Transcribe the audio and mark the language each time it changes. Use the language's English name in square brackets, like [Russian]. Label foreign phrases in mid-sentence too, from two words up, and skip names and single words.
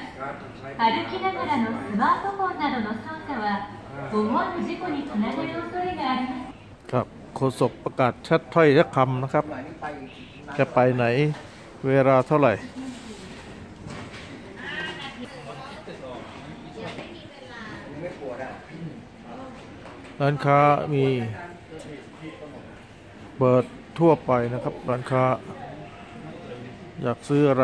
[Japanese] 歩きながらのスマートフォンなどの操作は思わぬ事故につながる恐れがあります。 [Thai] ครับโฆษกประกาศชัดถ้อยชัดคำนะครับจะไปไหนเวลาเท่าไหร่ ร้านค้ามีเปิดทั่วไปนะครับร้านค้าอยากซื้ออะไร